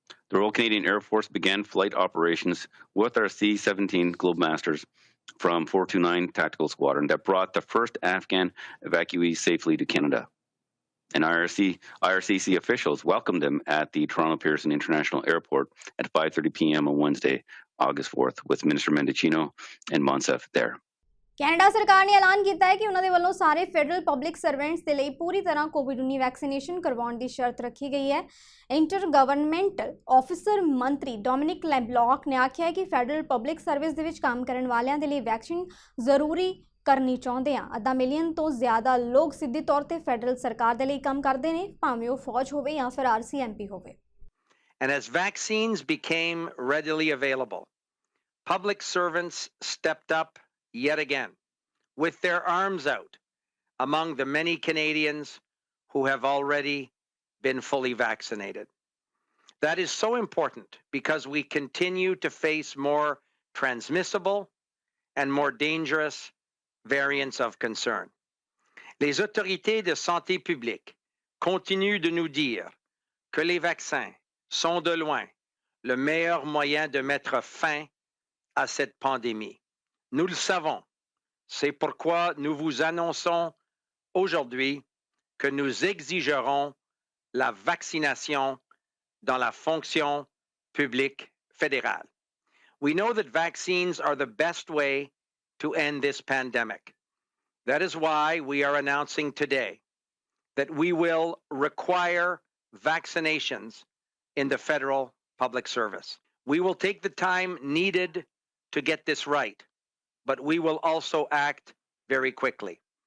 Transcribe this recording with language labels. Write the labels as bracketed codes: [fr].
[en] The Royal Canadian Air Force began flight operations with our C-17 Globemasters from 429 Tactical Squadron that brought the first Afghan evacuees safely to Canada. And IRCC officials welcomed them at the Toronto Pearson International Airport at 5:30 p.m. on Wednesday, August 4th, with Minister Mendicino and Monsef there. [pa] Canada ਸਰਕਾਰ ਨੇ ਐਲਾਨ ਕੀਤਾ ਹੈ ਕਿ ਉਹਨਾਂ ਦੇ ਵੱਲੋਂ ਸਾਰੇ ਫੈਡਰਲ ਪਬਲਿਕ ਸਰਵੈਂਟਸ ਦੇ ਲਈ ਪੂਰੀ ਤਰ੍ਹਾਂ ਕੋਵਿਡ-19 ਵੈਕਸੀਨੇਸ਼ਨ ਕਰਵਾਉਣ ਦੀ ਸ਼ਰਤ ਰੱਖੀ ਗਈ ਹੈ। ਇੰਟਰ ਗਵਰਨਮੈਂਟਲ ਆਫਿਸਰ ਮੰਤਰੀ ਡੋਮਿਨਿਕ ਲੈਬਲੌਕ ਨੇ ਆਖਿਆ ਹੈ ਕਿ ਫੈਡਰਲ ਪਬਲਿਕ ਸਰਵਿਸ ਦੇ ਵਿੱਚ ਕੰਮ ਕਰਨ ਵਾਲਿਆਂ ਦੇ ਲਈ ਵੈਕਸੀਨ ਜ਼ਰੂਰੀ ਕਰਨੀ ਚਾਹੁੰਦੇ ਆ। ਅੱਧਾ ਮਿਲੀਅਨ ਤੋਂ ਜ਼ਿਆਦਾ ਲੋਕ ਸਿੱਧੇ ਤੌਰ ਤੇ ਫੈਡਰਲ ਸਰਕਾਰ ਦੇ ਲਈ ਕੰਮ ਕਰਦੇ ਨੇ, ਭਾਵੇਂ ਉਹ ਫੌਜ ਹੋਵੇ ਜਾਂ ਫਿਰ RCMP ਹੋਵੇ। [en] And as vaccines became readily available, public servants stepped up yet again with their arms out among the many Canadians who have already been fully vaccinated. That is so important because we continue to face more transmissible and more dangerous variants of concern. [fr] Les autorités de santé publique continuent de nous dire que les vaccins sont de loin le meilleur moyen de mettre fin à cette pandémie. Nous le savons. C'est pourquoi nous vous annonçons aujourd'hui que nous exigerons la vaccination dans la fonction publique fédérale. [en] We know that vaccines are the best way to end this pandemic. That is why we are announcing today that we will require vaccinations in the federal public service. We will take the time needed to get this right, but we will also act very quickly.